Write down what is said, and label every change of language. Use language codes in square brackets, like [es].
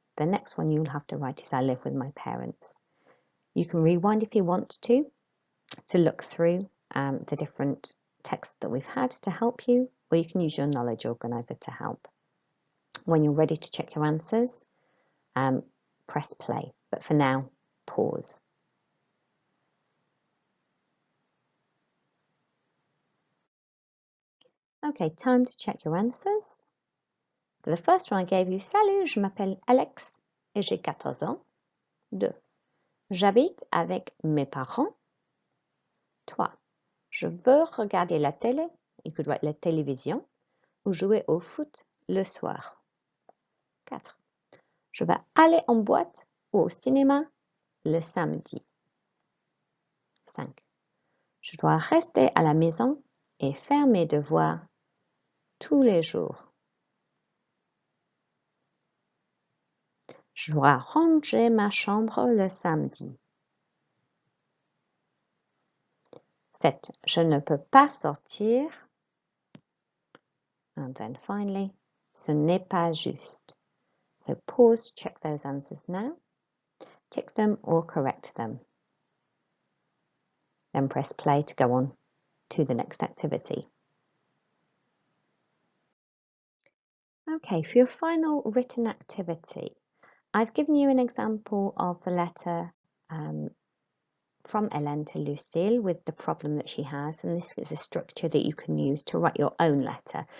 [en] The next one you'll have to write is, I live with my parents. You can rewind if you want to look through the different texts that we've had to help you, or you can use your knowledge organizer to help. When you're ready to check your answers, press play. But for now, pause. Okay, time to check your answers. So the first one I gave you, [fr] salut, je m'appelle Alex et j'ai 14 ans. 2. J'habite avec mes parents. 3. Je veux regarder la télé, [en] you could write [fr] la télévision, ou jouer au foot le soir. 4. Je vais aller en boîte ou au cinéma le samedi. 5. Je dois rester à la maison et faire mes devoirs tous les jours. Je dois ranger ma chambre le samedi. 7. Je ne peux pas sortir. [en] And then finally, [fr] ce n'est pas juste. [en] So pause, check those answers now. Tick them or correct them. Then press play to go on to the next activity. Okay, for your final written activity, I've given you an example of the letter from Hélène to Lucille with the problem that she has, and this is a structure that you can use to write your own letter.